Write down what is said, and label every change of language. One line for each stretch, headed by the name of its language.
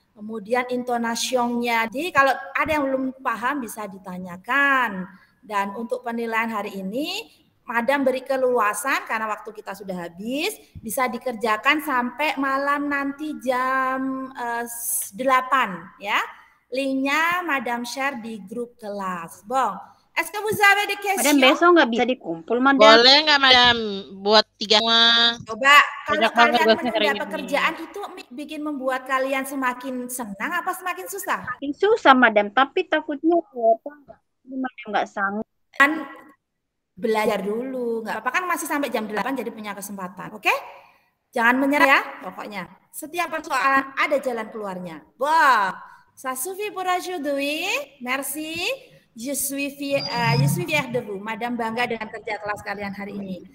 Indonesian: kemudian intonasionnya. Jadi kalau ada yang belum paham bisa ditanyakan. Dan untuk penilaian hari ini, Madam beri keluasan karena waktu kita sudah habis, bisa dikerjakan sampai malam nanti jam 8 ya. Linknya Madam share di grup kelas.
French: Bong, est-ce que vous avez des questions?
Indonesian: Madam, besok nggak bisa dikumpul, Madam. Boleh nggak, Madam, buat 3 semua? Coba, kalau kalian menunda pekerjaan itu bikin membuat kalian semakin senang apa semakin susah? Makin susah, Madam. Tapi takutnya Madam nggak sanggup. Dan belajar dulu, nggak apa-apa kan masih sampai jam 8 jadi punya kesempatan, oke? Jangan menyerah ya, pokoknya. Setiap persoalan ada jalan keluarnya. Wah.
French: Ça suffit pour aujourd'hui. Merci. Je suis fier de vous.
Indonesian: Madam bangga dengan kerja kelas kalian hari ini.